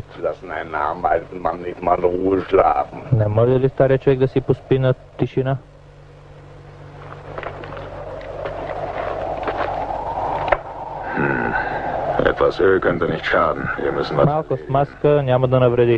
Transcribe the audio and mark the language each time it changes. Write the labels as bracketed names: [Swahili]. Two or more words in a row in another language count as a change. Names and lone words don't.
[German] Lassen einen arbeitenden Mann nicht mal in Ruhe schlafen. [Bulgarian] Не може ли стария човек да си поспи на тишина? [German] Etwas Öl könnte nicht schaden. Wir müssen was... [Bulgarian] Малко смазка няма да навреди.